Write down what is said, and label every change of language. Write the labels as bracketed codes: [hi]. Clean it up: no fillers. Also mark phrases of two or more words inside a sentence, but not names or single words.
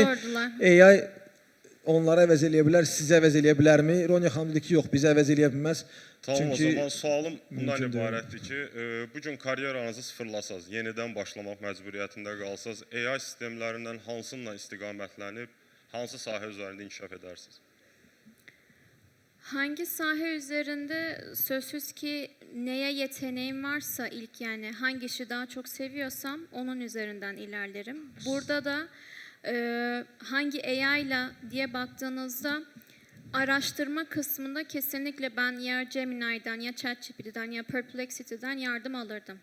[az] AI onları əvəz eləyə bilər, sizə əvəz eləyə bilərmi? Ronya xanım dedi ki, yox, bizə əvəz eləyə bilməz. Tamam, o zaman sualım bundan ibarətdir ki, bugün karyeranızı sıfırlasaz, yenidən başlamaq məcburiyyətində qalsaz, AI sistemlərindən hansınla istiqamətlənib, hansı sahə üzərində inkişaf edərsiniz? [tr] Hangi saha üzerinde sözsüz ki neye yeteneğim varsa ilk yani hangi işi daha çok seviyorsam onun üzerinden ilerlerim. Burada da hangi AI ile diye baktığınızda araştırma kısmında kesinlikle ben ya Gemini'den ya ChatGPT'den ya Perplexity'den yardım alırdım.